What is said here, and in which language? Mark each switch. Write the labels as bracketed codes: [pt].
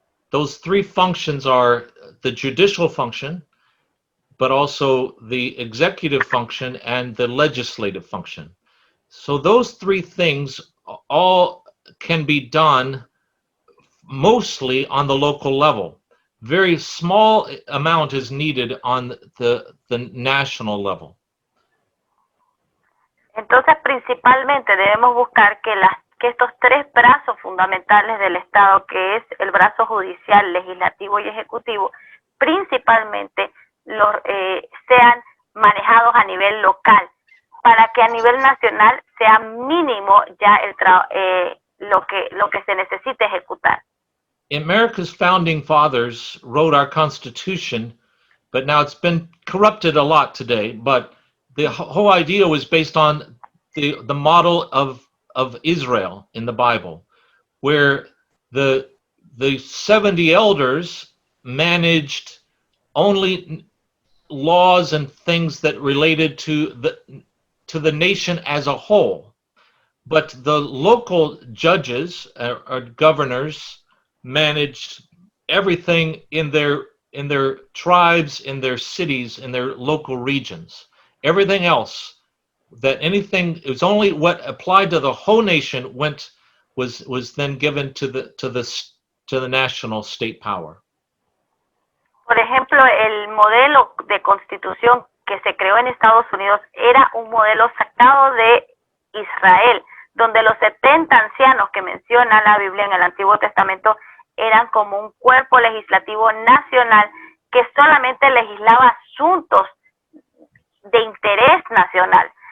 [en] Those 3 functions are the judicial function, but also the executive function and the legislative function. So those 3 things all can be done mostly on the local level. Very small amount is needed on the national level. [es] Entonces, principalmente debemos buscar que estos 3 brazos fundamentales del Estado, que es el brazo judicial, legislativo y ejecutivo, principalmente sean manejados a nivel local, para que a nivel nacional sea mínimo ya lo que se necesite ejecutar. [en] America's founding fathers wrote our Constitution, but now it's been corrupted a lot today. But the whole idea was based on the model of Israel in the Bible, where the 70 elders managed only laws and things that related to the nation as a whole, but the local judges or governors managed everything in their tribes, in their cities, in their local regions. Everything else, it was only what applied to the whole nation was then given to the national state power. [es] Por ejemplo, el modelo de constitución que se creó en Estados Unidos era un modelo sacado de Israel, donde los 70 ancianos que menciona la Biblia en el Antiguo Testamento eran como un cuerpo legislativo nacional que solamente legislaba asuntos de interés nacional.